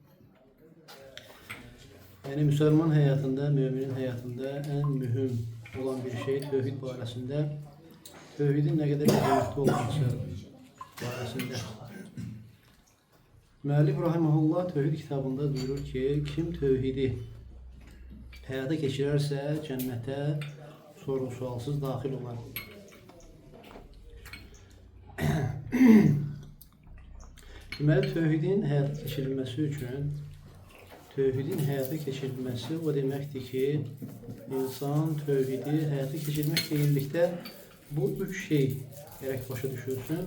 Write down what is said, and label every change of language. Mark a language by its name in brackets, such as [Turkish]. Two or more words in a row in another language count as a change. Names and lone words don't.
[Turkish] Yani Müslüman hayatında, müminin hayatında en mühim olan bir şey tevhid barəsində, tevhidin ne kadar önemli olması barəsində. Müəllif rahimehullah tevhid kitabında buyurur ki, kim tevhidi hayata geçirerse cennete soru-sualsız daxil olar. [Azerbaijani] Deməli, tevhidin həyata keçirilməsi üçün, tevhidin həyata keçirilməsi o deməkdir ki, insan tevhidi həyata keçirməklə birlikdə bu üç şey gərək başa düşülsün.